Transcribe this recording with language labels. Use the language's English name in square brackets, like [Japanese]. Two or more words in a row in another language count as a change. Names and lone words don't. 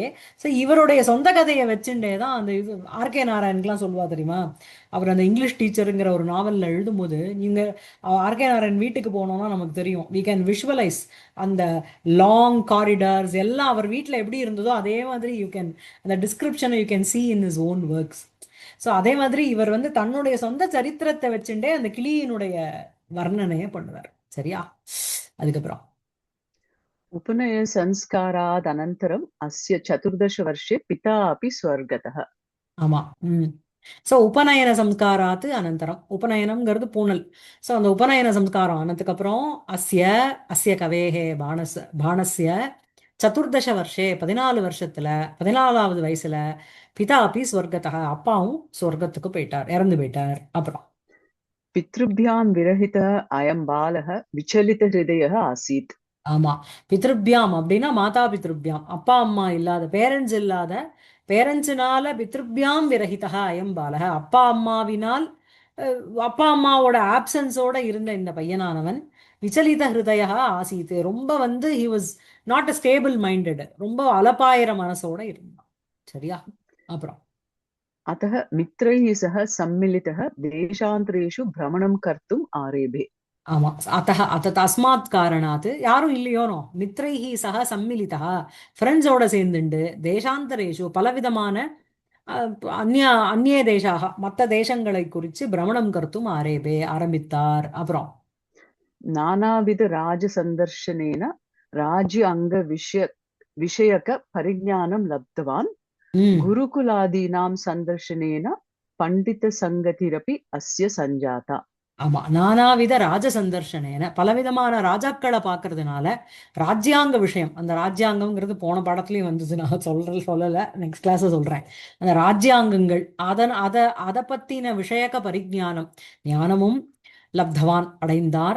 [Tamil] ஸோ இவருடைய சொந்த கதையை வச்சுட்டே தான் அந்த இது ஆர்கே நாராயணுக்குலாம் சொல்லுவா தெரியுமா. அவர் அந்த இங்கிலீஷ் டீச்சருங்கிற ஒரு நாவலில் எழுதும்போது, நீங்க ஆர்கே நாராயண் வீட்டுக்கு போனோம்னா நமக்கு தெரியும், [English] we can visualize [Tamil] அந்த [English] long corridors [Tamil] எல்லாம் அவர் வீட்டில் எப்படி இருந்ததோ அதே மாதிரி [English] you can [Tamil] அந்த டிஸ்கிரிப்ஷனை [English] you can see in his own works. [Tamil] ஸோ அதே மாதிரி இவர் வந்து தன்னுடைய சொந்த சரித்திரத்தை வச்சுட்டே அந்த கிளியினுடைய வர்ணனையை பண்ணுவார். சரியா? அதுக்கப்புறம் [Sanskrit] उपनय संस्कारादनन्तरम् अस्य 14 वर्षे पिता अपि स्वर्गतः. [Tamil] ஆமா. ஸோ [Sanskrit] उपनयन संस्कारात् अनन्तरम्. [Tamil] உபநயனம்ங்கிறது பூணல். ஸோ அந்த உபநயன சம்ஸ்காரம் ஆனதுக்கப்புறம் [Sanskrit] अस्य अस्य कवेः बाणस्य 14 वर्षे [Tamil] 14 வருஷத்துல 14வது வயசுல [Sanskrit] पिता अपि स्वर्गतः, [Tamil] அப்பாவும் சொர்க்கத்துக்கு போயிட்டார், இறந்து போயிட்டார். அப்புறம் [Sanskrit] पितृभ्यां विरहितः अयं बालः विचलितहृदयः आसीत्. [Tamil] ஆமா. பித்ருபியாம் அப்படின்னா [Sanskrit] माता पितृभ्याम्, [Tamil] அப்பா அம்மா இல்லாத, பேரண்ட்ஸ் இல்லாத, பேரண்ட்ஸினால [Sanskrit] पितृभ्यां विरहितः अयं बालकः, [Tamil] அப்பா அம்மாவினால் அப்பா அம்மாவோட ஆப்சன்ஸோட இருந்த இந்த பையனானவன் [Sanskrit] विचलित हृदयः आसीत्, [Tamil] ரொம்ப வந்து [English] he was not a stable minded, [Tamil] ரொம்ப அலப்பாயிர மனசோட இருந்தான். சரியா? அப்புறம் [Sanskrit] अतः मित्रैः सह सम्मिलितः देशान्तरेषु भ्रमणं कर्तुम् आरेभे. [Tamil] ஆமா. [Sanskrit] अतः तस्मात् कारणात्, [Tamil] யாரும் இல்லையோனோ, [Sanskrit] मित्रैः सह सम्मिलितः, [Tamil] ஃப்ரெண்ட்ஸோட சேர்ந்துண்டு தேசாந்தரேஷு பலவிதமான அஹ், அந்நிய அந்நிய தேசாக மற்ற தேசங்களை குறித்து [Sanskrit] भ्रमणं कर्तुम् आरेभे [Tamil] ஆரம்பித்தார். அப்புறம் [Sanskrit] नानाविधराजसन्दर्शनेन राज्य विषयक परिज्ञानं लब्धवान्. ம் गुरुकुलादीनां सन्दर्शनेन पण्डितसङ्गतिरपि अस्य सञ्जाता. [Tamil] ஆமா. [Sanskrit] नानाविध राज सन्दर्शनेन, [Tamil] பலவிதமான ராஜாக்களை பார்க்கறதுனால ராஜ்யாங்க விஷயம், அந்த ராஜ்யாங்கம்ங்கிறது போன பாடத்துலயும் வந்தது, நான் சொல்லல, [English] next class [Tamil] சொல்றேன். அந்த ராஜ்யாங்கங்கள் அதை பத்தின [Sanskrit] विषयक परिज्ञानम् [Tamil] ஞானமும் லப்தவான் அடைந்தார்.